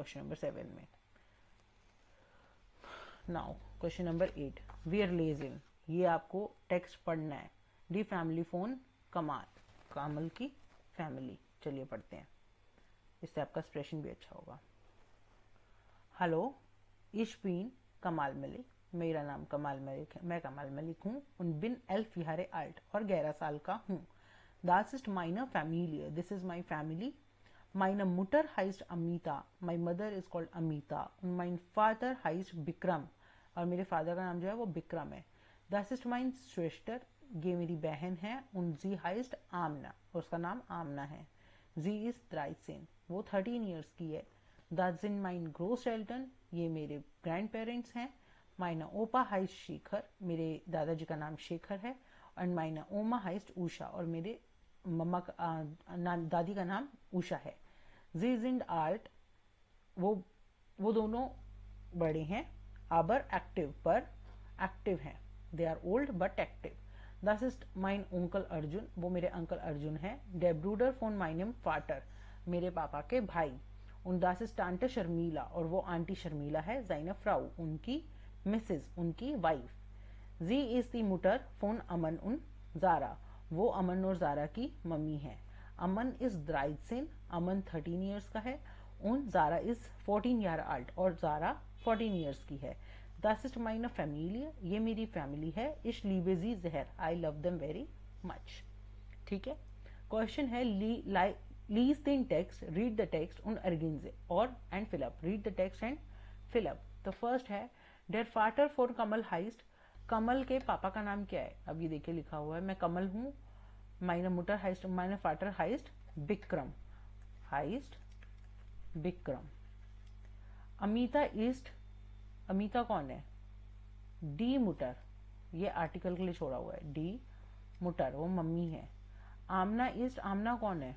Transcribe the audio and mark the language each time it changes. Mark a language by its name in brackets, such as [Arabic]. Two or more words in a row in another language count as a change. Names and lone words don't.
[English] question number 7 में. now question number 8. [German] Wir lesen. [Hindi] ये आपको टेक्स्ट पढ़ना है. [German] Die Familie von Kamal. [Hindi] कामल की फैमिली. चलिए पढ़ते हैं, इससे आपका एक्सप्रेशन भी अच्छा होगा. [German] हेलो, ich bin कमाल मलिक. [Hindi] मेरा नाम कमाल मलिक है. मैं कमाल मलिक हूँ. [German] und bin 11 Jahre alt [Hindi] और 11 साल का हूँ. [German] Das ist meine Familie. [English] This is my family. [German] Meine Mutter heißt Amita, [English] my mother is called Amita, [German] und mein Vater heißt Bikram, [Hindi] और मेरे फादर का नाम जो है वो बिक्रम है. [German] Das ist mein Schwester, [Hindi] ये मेरी बहन है, [German] und sie heißt Amna, [Hindi] और उसका नाम आमना है. [German] Sie ist 13, [Hindi] वो 13 years की है. [German] Das sind mein Großeltern, [Hindi] ये मेरे ग्रैंड पेरेंट्स हैं. [German] Meine Opa heißt शेखर, [Hindi] मेरे दादाजी का नाम शेखर है. एंड [German] meine Oma heißt [Hindi] उषा, और मेरे मम्मा का दादी का नाम उषा है. [German] Sie sind alt, [Hindi] वो दोनों बड़े हैं. [German] aber aktiv, [Hindi] पर एक्टिव हैं. [English] they are old but active. [German] Das ist mein Onkel अर्जुन, [Hindi] वो मेरे अंकल अर्जुन है. [German] Der Bruder von meinem Vater, [Hindi] मेरे पापा के भाई. [German] Und das ist Tante शर्मिला, [Hindi] और वो आंटी शर्मिला है. [German] Seine Frau, [Hindi] उनकी मिसेज, उनकी वाइफ. [German] Sie ist die Mutter von अमन und Zara, [Hindi] वो अमन और जारा की मम्मी है. अमन इज 13, अमन 13 years का है. [English] und Zara is 14 year old, [Hindi] और जारा 14 years की है. [German] Das ist meine Familie, [Hindi] ये मेरी फैमिली है. [German] Ich liebe sie sehr, [English] I love them very much. [Hindi] ठीक है. क्वेश्चन है [German] lies den text, [English] read the text [German] und ergänze [Hindi] और [English] and fill up. read the text and fill up. [Hindi] तो फर्स्ट है [German] der Vater von कमल heißt, [Hindi] कमल के पापा का नाम क्या है. अब ये देखिए लिखा हुआ है, मैं कमल हूँ. [German] meine Mutter heißt, meine Vater heißt बिक्रम, अमिता इस्ट, [Hindi] अमिता कौन है. [German] die Mutter, [Hindi] ये आर्टिकल के लिए छोड़ा हुआ है. [German] die Mutter [Hindi] वो मम्मी है. आमना इस्ट, आमना कौन है.